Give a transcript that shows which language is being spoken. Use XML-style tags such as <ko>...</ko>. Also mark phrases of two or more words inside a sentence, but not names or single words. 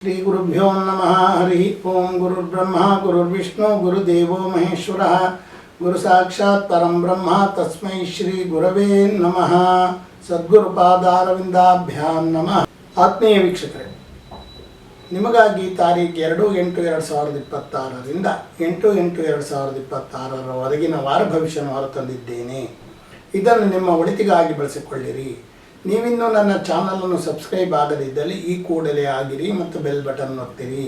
<sa>ಶ್ರೀ ಗುರುಭ್ಯೋ ನಮಃ. ಹರಿ ಓಂ. ಗುರುರ್ಬ್ರಹ್ಮ ಗುರುರ್ವಿಷ್ಣು ಗುರುದೇವೋ ಮಹೇಶ್ವರ ಗುರು ಸಾಕ್ಷಾತ್ ಪರಂ ಬ್ರಹ್ಮ ತಸ್ಮೈ ಶ್ರೀ ಗುರವೇ ನಮಃ. ಸದ್ಗುರುಪಾದಾರವಿಂದಾಭ್ಯಾಂ ನಮಃ.</sa> <kn>ಆತ್ಮೀಯ ವೀಕ್ಷಕರೇ, ನಿಮಗಾಗಿ ತಾರೀಖು 2/8/2026ರಿಂದ 8/8/2026ರವರೆಗಿನ ವಾರ ಭವಿಷ್ಯವನ್ನು ಹೊರತಂದಿದ್ದೇನೆ. ಇದನ್ನು ನಿಮ್ಮ ಒಳಿತಿಗಾಗಿ ಬಳಸಿಕೊಳ್ಳಿರಿ. ನೀವಿನ್ನೂ ನನ್ನ ಚಾನಲನ್ನು ಸಬ್ಸ್ಕ್ರೈಬ್ ಆಗದಿದ್ದಲ್ಲಿ ಈ ಕೂಡಲೇ ಆಗಿರಿ ಮತ್ತು ಬೆಲ್ ಬಟನ್ ಒತ್ತಿರಿ.</kn>